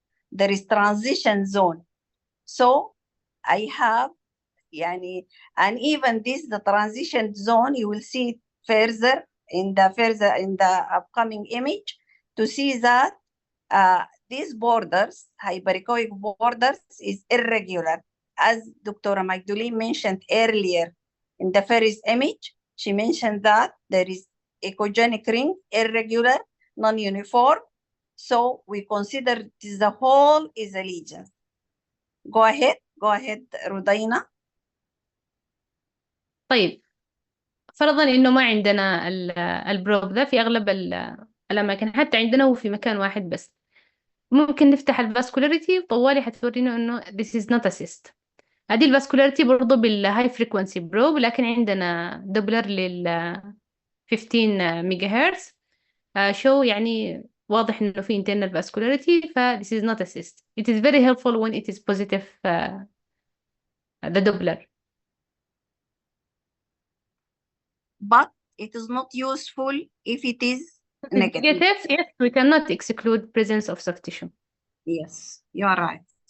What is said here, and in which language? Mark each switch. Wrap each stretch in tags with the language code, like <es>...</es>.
<en>There is transition zone. So I have, and even this, the transition zone, you will see it further in the upcoming image to see that these borders, hyperechoic borders, is irregular. As Dr. Magdalene mentioned earlier in the first image, she mentioned that there is echogenic ring, irregular, non-uniform. So we consider this the whole is a lesion. Go ahead, Rhodiana.</en> <ar>طيب، فرضا انه ما عندنا البروب ذا في اغلب الاماكن، حتى عندنا هو في مكان واحد بس، ممكن نفتح الفاسكولاريتي وطوالي حتورينا انه</ar> <en>this is not a cyst.</en> <ar>هذه الفاسكولاريتي برضو بالهاي فريكونسي بروب، لكن عندنا دوبلر لل 15 ميجا هرتز شو يعني واضح انه في</ar> <en>internal vascularity،</en> <ar>ف</ar> <en>this is not a cyst. It is very helpful when it is positive the Doppler. But it is not useful if it is negative. Yes, we cannot exclude presence of soft tissue. Yes, you are right.</en>